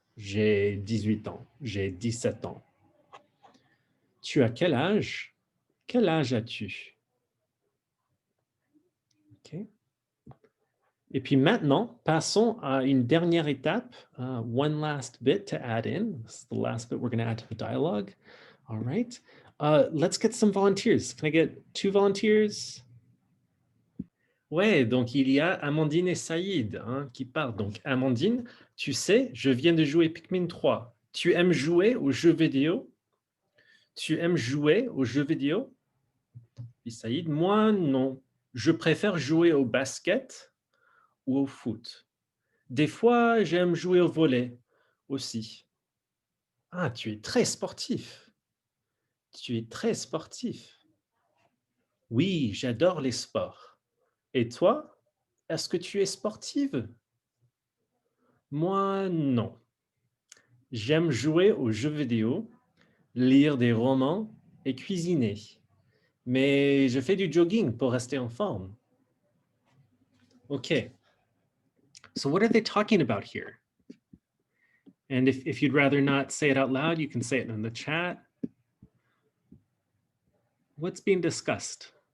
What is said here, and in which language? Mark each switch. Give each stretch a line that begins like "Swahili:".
French: J'ai 18 ans. J'ai 17 ans. Tu as quel âge? Quel âge as-tu? OK. Et puis maintenant, passons à une dernière étape.
English: One last bit to add in. This is the last bit we're going to add to the dialogue. All right. Let's get some volunteers. Can I get 2 volunteers?
French: Ouais, donc il y a Amandine et Saïd hein, qui parlent. Donc Amandine, tu sais, je viens de jouer Pikmin 3. Tu aimes jouer aux jeux vidéo? Tu aimes jouer aux jeux vidéo? Puis Saïd, moi non. Je préfère jouer au basket ou au foot. Des fois, j'aime jouer au volley aussi. Ah, tu es très sportif. Tu es très sportif. Oui, j'adore les sports. Et toi, est-ce que tu es sportive? Moi, non. J'aime jouer aux jeux vidéo, lire des romans et cuisiner. Mais je fais du jogging pour rester en forme.
English: Okay. So what are they talking about here? And if you'd rather not say it out loud, you can say it in the chat. What's being discussed?